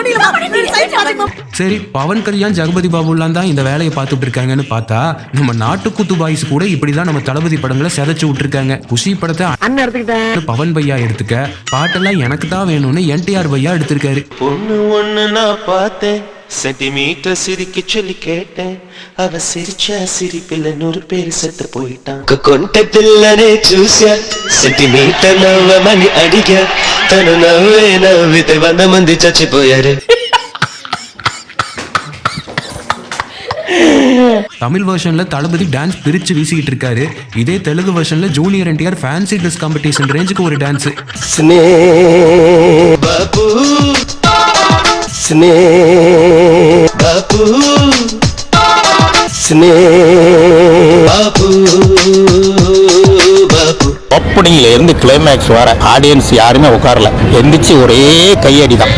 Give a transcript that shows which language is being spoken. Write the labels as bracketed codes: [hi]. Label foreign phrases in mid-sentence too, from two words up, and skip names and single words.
[ta] சரி, பவன் கல்யாண் ஜெகபதி பாபுலாம் தான் இந்த வேலையை பார்த்துட்டு இருக்காங்கன்னு பார்த்தா நம்ம நாட்டுக்குத்து பாய்ஸ் கூட இப்படிதான் நம்ம தளபதி படங்களை செதைச்சு விட்டுருக்காங்க. குஷி படத்தை பவன் பையா எடுத்துக்க, பாட்டெல்லாம் எனக்கு தான் வேணும்னு என்டிஆர் பையா எடுத்திருக்காரு. பொண்ணு ஒண்ணு நான் பார்த்தேன், சென்டிமீட்டர் சிரிக்க சொல்லி கேட்டேன், அவ சிரிச்சா சிரிப்பில் 100 பேர் செத்து போயிட்டான். [te] కొంటపిల్లనే చూసా, సెంటిమీటర్ నవ్వమని అడిగా, తను నవ్వే నవ్వితే 100 మంది చచ్చిపోయారు. [ta] தமிழ் வெர்ஷன்ல தளபதி டான்ஸ் பிரிச்சு வீசிக்கிட்டு இருக்காரு. இதே தெலுங்கு வெர்ஷன்ல ஜூனியர் என்டிஆர் ஃபேன்சி ட்ரெஸ் காம்படிஷன் ரேஞ்சுக்கு ஒரு டான்ஸ். బాబు బాబు బాబు ஓப்பனிங்ல இருந்து கிளைமேக்ஸ் வர ஆடியன்ஸ் யாருமே உட்காரல, எந்திரிச்சு ஒரே கையடி தான்.